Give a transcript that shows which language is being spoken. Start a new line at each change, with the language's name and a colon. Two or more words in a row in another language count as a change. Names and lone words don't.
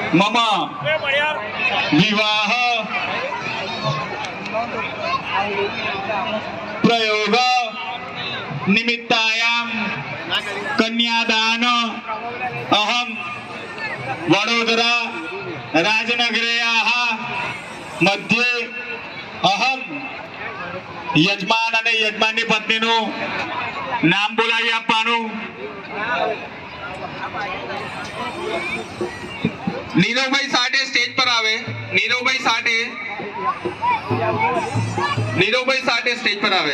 Sanskrit: मम विवाह प्रयोग निमित्तायां कन्यादान अहम वडोदरा राजनगर्याः मध्ये अहम यजमान
Gujarati: અને યજમાનની પત્નીનું નામ બોલાવી આપવાનું. નીરવભાઈ સાઠે સ્ટેજ પર આવે. નીરવભાઈ સાઠે સ્ટેજ પર આવે.